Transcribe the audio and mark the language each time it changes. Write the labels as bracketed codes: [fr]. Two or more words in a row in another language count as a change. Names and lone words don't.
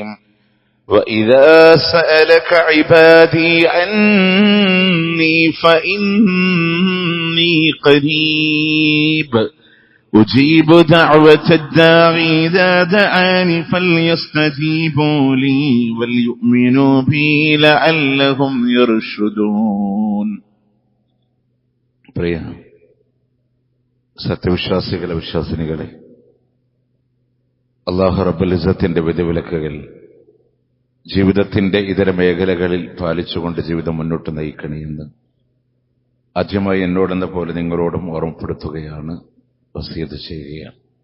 [ar] وإذا سألك عبادي عني فإني قريب أجيب دعوة الداعي إذا دعاني فليستجيبوا لي وليؤمنوا بي لعلهم يرشدون. [ml] പ്രിയ സത്യവിശ്വാസികളെ, വിശ്വാസിനികളെ, അല്ലാഹു [ar] رب العزة [ml] വിധിവിലക്കുകൾ ജീവിതത്തിന്റെ ഇതര മേഖലകളിൽ പാലിച്ചുകൊണ്ട് ജീവിതം മുന്നോട്ട് നയിക്കണമെന്ന് ആദ്യമായി എന്നോടെന്ന പോലെ നിങ്ങളോടും ഓർമ്മപ്പെടുത്തുകയാണ്, വസിയത്ത് ചെയ്യുകയാണ്.